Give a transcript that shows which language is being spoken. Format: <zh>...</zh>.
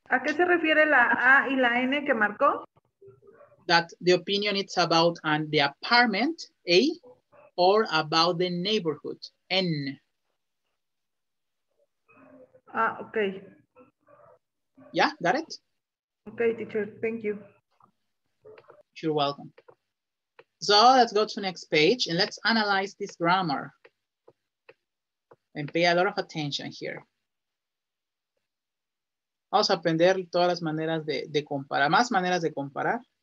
<es>¿A qué se refiere la A y la N que marcó?</es> <en>That the opinion is about the apartment, A, or about the neighborhood, N. Okay. Yeah, got it? Okay, teacher, thank you. You're welcome. So let's go to the next page and let's analyze this grammar. And pay a lot of attention here.</en> <es>Vamos a aprender todas las maneras de comparar, más maneras de comparar.</es>